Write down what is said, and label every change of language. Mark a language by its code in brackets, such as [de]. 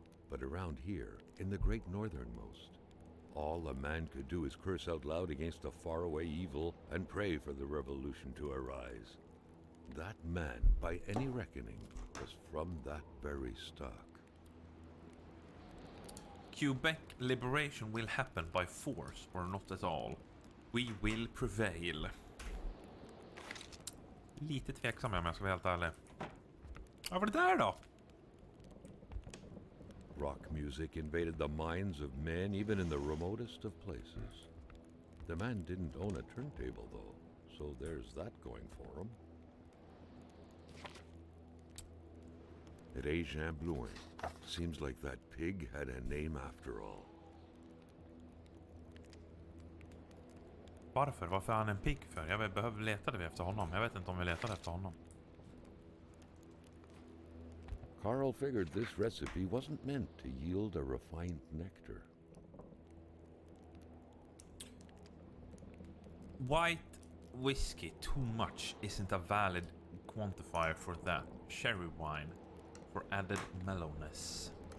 [en] But around here, in the great northernmost, all a man could do is curse out loud against a faraway evil and pray for the revolution to arise. That man, by any reckoning, was from that very stock. Quebec liberation will happen by force or not at all. We will prevail. [sv] Lite tveksam om jag ska vara helt ärlig. Vad var det där då? [en] Rock music invaded the minds of men even in the remotest of places. The man didn't own a turntable though, so there's that going for him. At Jean Blouin, seems like that pig had a name after all. [sv] Varför? Varför är han en pig för? Jag behöver letade vi efter honom. Jag vet inte om vi letade efter honom. [en] Carl figured this recipe wasn't meant to yield a refined nectar. White whiskey too much isn't a valid quantifier for that. Cherry wine for added mellowness.